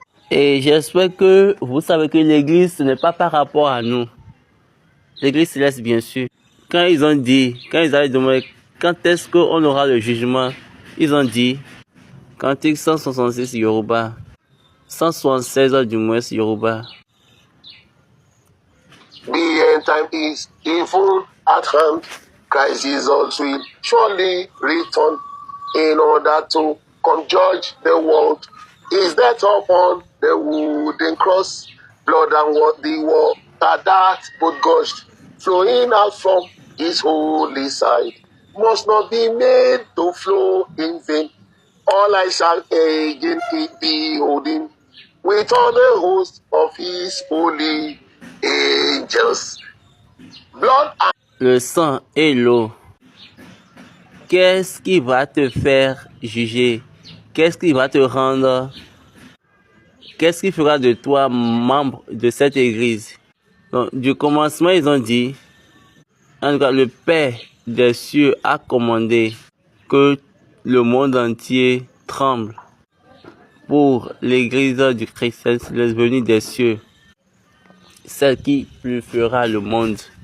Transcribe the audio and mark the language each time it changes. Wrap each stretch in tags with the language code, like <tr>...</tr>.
<fr>Et j'espère que vous savez que l'église, ce n'est pas par rapport à nous. L'église céleste, bien sûr. Quand ils avaient demandé quand est-ce qu'on aura le jugement, ils ont dit, Cantique 166 Yoruba, 176 du moins Yoruba.</fr> <en>The end time is evil at hand. Christ Jesus will surely return in order to judge the world. His death upon the wooden cross, blood and the water that both gushed, flowing out from his holy side, must not be made to flow in vain. All I shall again behold him with all the host of his holy angels. Blood and</en> <fr>Le sang et l'eau. Qu'est-ce qui va te faire juger? Qu'est-ce qui va te rendre? Qu'est-ce qui fera de toi membre de cette église? Donc, du commencement, ils ont dit, en tout cas, le Père des cieux a commandé que le monde entier tremble pour l'église du chrétien céleste venue des cieux, celle qui purifiera le monde.</fr>